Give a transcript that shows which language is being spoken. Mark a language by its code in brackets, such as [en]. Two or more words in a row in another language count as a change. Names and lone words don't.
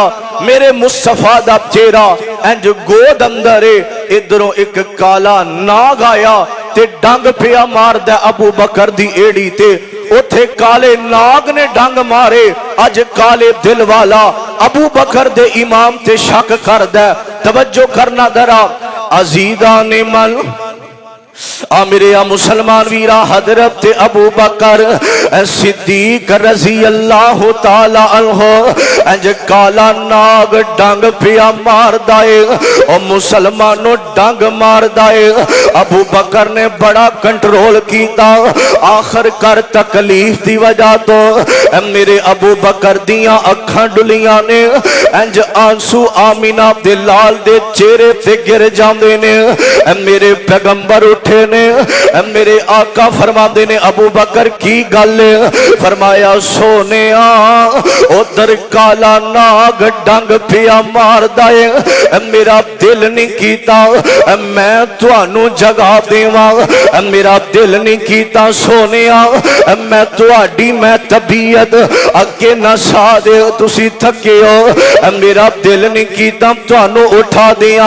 [pa] میرے مصطفیٰ دا چہرہ انج گود اندر ہے، ادھروں اک کالا ناگ آیا تے ڈنگ پیا ماردا ابو بکر دی اڈی تے. اتھے کالے ناگ نے ڈنگ مارے. اج کالے دل والا ابو بکر دے ایمان تے شک کردا. توجہ کرنا ذرا عزیزانِ من میرے مسلمان ویرا حضرت ابو بکر صدیق رضی اللہ تعالیٰ عنہ انج کالا ناگ ڈنگ پیا ماردا ہے اور مسلمانو ڈنگ ماردا ہے. ابو بکر نے بڑا کنٹرول کیا، آخرکار تکلیف دی وجہ توں میرے ابو بکر دیاں اکھاں ڈلیاں نیں. انج آنسو آمنہ دے لال دے چہرے تے گر جاندے نیں. میرے پیغمبر اٹھے نیں، میرے آقا فرماتے نیں ابو بکر کی گل? فرمایا سوہنیا ادھر کالا ناگ ڈنگ پیا ماردا ہے، میرا دل نہیں کیتا میں تہانوں جگا دیواں، میرا دل نہیں کیتا سوہنیا میں تہاڈی میں طبیعت اگے نا سا دے تسی تھکے ہو، میرا دل نہیں کیتا تہانوں اٹھا دیاں.